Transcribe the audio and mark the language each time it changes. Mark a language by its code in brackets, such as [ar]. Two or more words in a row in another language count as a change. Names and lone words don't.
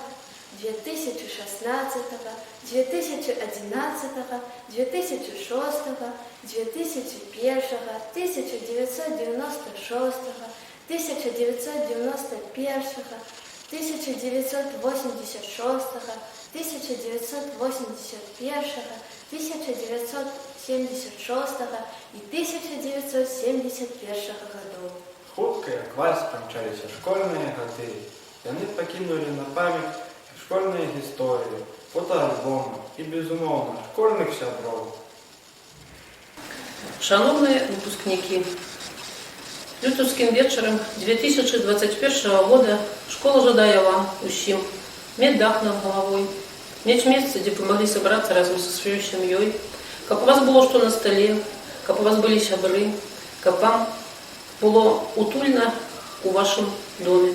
[ru] 2016, 2011, 2006, 2001, 1996, 1991, 1986, 1981, 1976 і 1971 годов. [be] хутка, як вальс, памчаліся школьныя гады. Яны пакінулі на памяць школьныя гісторыі, фотоальбомы і, безумоўна, школьных сяброў. [uk] Шановні випускники, лютовським вечором 2021 года школа жадає вам усім мати дах над головою, мати місце, де ви могли зібратися разом зі своєю сім'єю, щоб у вас було що на столі, щоб у вас були сябри, щоб вам було утульно у вашому домі.